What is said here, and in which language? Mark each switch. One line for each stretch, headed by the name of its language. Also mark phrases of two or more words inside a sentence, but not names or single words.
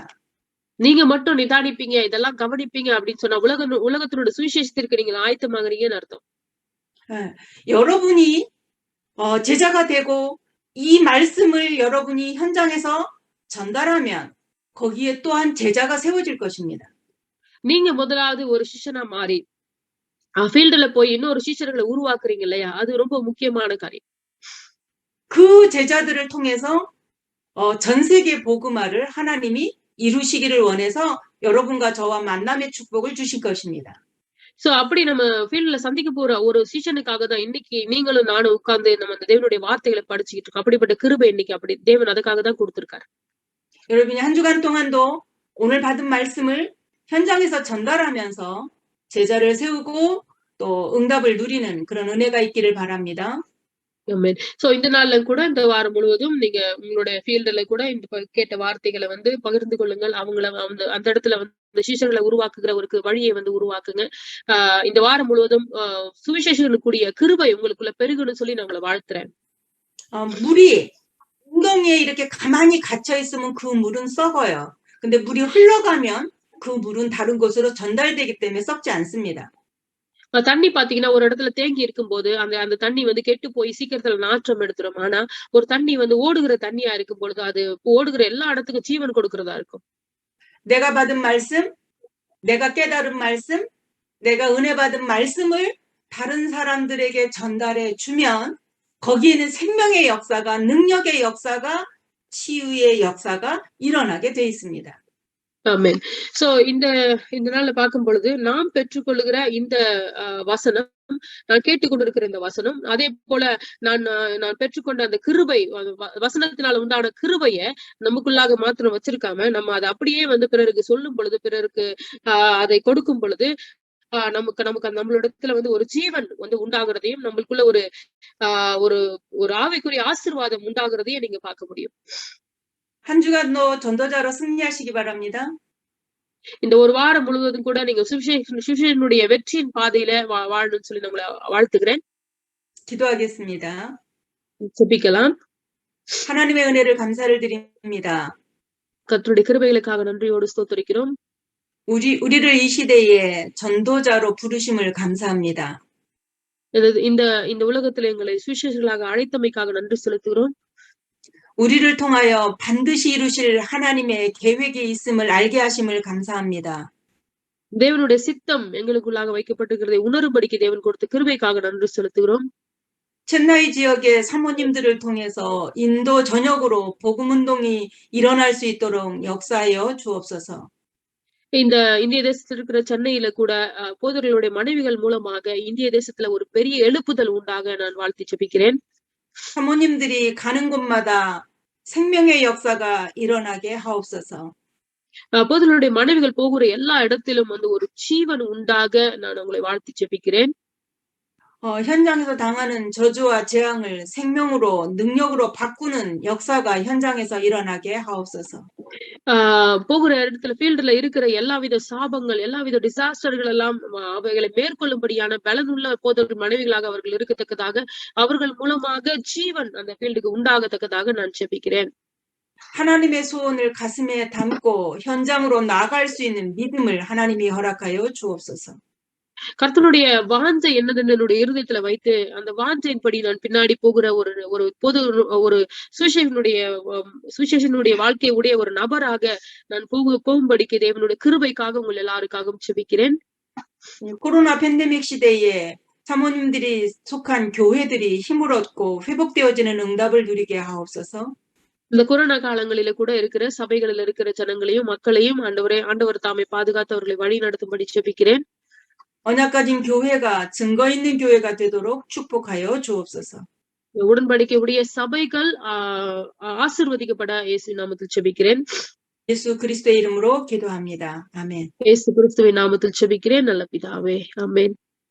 Tamil: நீங்க மட்டும் நிதானிப்பீங்க, இதெல்லாம் கவனிப்பீங்க அப்படின்னு சொன்னா உலகத்தினுடைய சுவிசேஷத்திற்கு நீங்க ஆயத்தமாகறீங்கன்னு அர்த்தம்.
Korean: 여러분이 제자가 되고 이 말씀을 여러분이 현장에서 전달하면 거기에 또한 제자가 세워질 것입니다.
Tamil: நீங்க முதலாவது ஒரு சிஷ்யனா மாறி ஃபீல்டுல போய் இன்னொரு சிஷ்யர்களை உருவாக்குறீங்க இல்லையா, அது ரொம்ப முக்கியமான காரியம்.
Korean: 그 제자들을 통해서 전 세계 복음화를 하나님이 이루시기를 원해서 여러분과 저와 만남의 축복을 주실 것입니다.
Tamil: சோ அப்படி நம்ம ஃபீல்ட்ல சந்திக்க போற ஒரு சீசனுக்காக தான் இன்னைக்கு நீங்களும் நானும் உட்கார்ந்து நம்ம அந்த தேவனுடைய வார்த்தைகளை படிச்சுக்கிட்டு இருக்கோம். அப்படிப்பட்ட கிருபை இன்னைக்கு அப்படி தேவன் அதுக்காக தான் கொடுத்திருக்காரு.
Korean: 여러분이 한 주간 동안도 오늘 받은 말씀을 현장에서 전달하면서 제자를 세우고 또 응답을 누리는 그런 은혜가 있기를 바랍니다.
Tamil: ஆமென். சோ இந்த நாள்ல கூட இந்த வாரம் முழுவதும் நீங்க உங்களுடைய ஃபீல்டுல கூட இந்த கேட்ட வார்த்தைகளை வந்து பகிர்ந்து கொள்ளுங்கள். அவங்கள அந்த இடத்துல வந்து சீஷர்களை உருவாக்குகிற ஒரு வழியை வந்து உருவாக்குங்க. இந்த வாரம் முழுவதும் சுவிசேஷனுக்குரிய கிருபை உங்களுக்குள்ள பெருகுன்னு சொல்லி நான் உங்களை வாழ்த்துறேன்.
Korean: 물이 웅덩이에 이렇게 가만히 갇혀 있으면 그 물은 썩어요. 근데 물이 흘러가면 그 물은 다른 곳으로 전달되기 때문에 썩지 않습니다.
Tamil: தண்ணி பாத்தீங்கன்னா ஒரு இடத்துல தேங்கி இருக்கும்போது அந்த அந்த தண்ணி வந்து கெட்டு போய் சீக்கிரத்துல நாற்றம் எடுத்துரும். ஆனா ஒரு தண்ணி வந்து ஓடுகிற தண்ணியா இருக்கும் பொழுது அது ஓடுகிற எல்லா இடத்துக்கும் ஜீவன் கொடுக்கிறதா இருக்கும்.
Korean: 내가 받은 말씀, 내가 깨달은 말씀, 내가 은혜 받은 말씀을 다른 사람들에게 전달해 주면 거기에는 생명의 역사가, 능력의 역사가, 치유의 역사가 일어나게 돼 있습니다.
Tamil: ஆமென். சோ இந்த இந்த நாள்ல பார்க்கும் பொழுது நாம் பெற்றுக்கொள்ளுகிற இந்த வசனம், நான் கேட்டுக்கொண்டிருக்கிற இந்த வசனம், அதே போல நான் நான் பெற்றுக்கொண்ட அந்த கிருபை, வசனத்தினால உண்டான கிருபைய நமக்குள்ளாக மாத்திரம் வச்சிருக்காம, நம்ம அதை அப்படியே வந்து பிறருக்கு சொல்லும் பொழுது, பிறருக்கு அதை கொடுக்கும் பொழுது, நமக்கு நமக்கு நம்மளிடத்துல வந்து ஒரு ஜீவன் வந்து உண்டாகிறதையும், நம்மளுக்குள்ள ஒரு ஒரு ஒரு ஆவிக்குரிய ஆசீர்வாதம் உண்டாகிறதையும் நீங்க பார்க்க முடியும்.
Korean: 한 주간도 전도자로 승리하시기 바랍니다.
Tamil: இந்த ஒரு வாரம் முழுவதும் கூட நீங்க சுவிசேஷனுடைய வெற்றியின் பாதையில வாழணும்னு சொல்லி நான் உங்களை வாழ்த்துகிறேன்.
Korean: 기도하겠습니다.
Tamil: ஜெபிக்கலாம்.
Korean: 하나님의 은혜를 감사를 드립니다.
Tamil: கர்த்தருடைய கிருபைகளுக்காக நன்றியோடு ஸ்தோத்திரிக்கிறோம்.
Korean: 우리를 이 시대에 전도자로 부르심을 감사합니다.
Tamil: இந்த இந்த உலகத்துல எங்களை சுவிசேஷர்களாக அழைத்தமைக்காக நன்றி செலுத்துகிறோம்.
Korean: 우리를 통하여 반드시 이루실 하나님의 계획이 있음을 알게 하심을 감사합니다.
Tamil: தேவனுடைய சித்தம் எங்களுக்குள்ளாக வைக்கப்பட்டிருக்கிறதை உணரும்படிக்கு தேவன் கொடுத்த கிருபைக்காக நன்றி செலுத்துகிறோம்.
Korean: 첸나이 지역의 사모님들을 통해서 인도 전역으로 복음 운동이 일어날 수 있도록 역사하여 주옵소서.
Tamil: இந்த இந்திய தேசத்தில் இருக்கிற சென்னையில கூட போதர்களுடைய மனைவிகள் மூலமாக இந்திய தேசத்துல ஒரு பெரிய எழுப்புதல் உண்டாக நான் வாழ்த்தி ஜெபிக்கிறேன்.
Korean: 사모님들이 가는 곳마다 생명의 역사가 일어나게 하옵소서.
Tamil: போதர்களுடைய மனைவிகள் போகிற எல்லா இடத்திலும் வந்து ஒரு ஜீவன் உண்டாக நான் உங்களை வாழ்த்தி ஜெபிக்கிறேன்.
Korean: 현장에서 당하는 저주와 재앙을 생명으로, 능력으로 바꾸는 역사가 현장에서 일어나게 하옵소서.
Tamil: போகிற இடத்துல ஃபீல்டுல இருக்கிற எல்லாவித சாபங்கள், எல்லாவித டிசாஸ்டர்கள் எல்லாம் அவைகளை மேற்கொள்ளும்படியான பலனுள்ள போதர்கள் மனைவிகளாக அவர்கள் இருக்கத்தக்கதாக, அவர்கள் மூலமாக ஜீவன் அந்த ஃபீல்டுக்கு உண்டாகத்தக்கதாக நான் ஜெபிக்கிறேன்.
Korean: 하나님의 소원을 가슴에 담고 현장으로 나갈 수 있는 믿음을 하나님이 허락하여 주옵소서.
Tamil: கர்த்தருடைய வாஞ்சை என்னதுன்னு என்னுடைய இருதயத்துல வைத்து அந்த வாஞ்சையின்படி நான் பின்னாடி போகிற ஒரு பொது ஒரு சுவிசேஷனுடைய வாழ்க்கை உடைய ஒரு நபராக நான் போகும்படிக்கு தேவனுடைய கிருபைக்காக உங்கள் எல்லாருக்காகவும் ஜெபிக்கிறேன்.
Korean: 코로나 팬데믹 시대에 사모님들이 속한 교회들이 힘을 얻고 회복되어지는 응답을 누리게 하옵소서.
Tamil: இந்த கொரோனா காலங்களில கூட இருக்கிற சபைகளில் இருக்கிற ஜனங்களையும் மக்களையும் ஆண்டவர் தாமே பாதுகாத்தவர்களை வழி நடத்தும்படி ஜெபிக்கிறேன்.
Korean: 언약 가진 교회가 증거 있는 교회가 되도록 축복하여 주옵소서.
Tamil: உடன்படிக்கை உடைய சபைகள் ஆசீர்வதிக்கப்பட இயேசு நாமத்தில் ஜெபிக்கிறேன்.
Korean: 예수 그리스도의 이름으로 기도합니다. 아멘.
Tamil: இயேசு கிறிஸ்துவின் நாமத்தில் ஜெபிக்கிறேன் நல்ல பிதாவே. ஆமென்.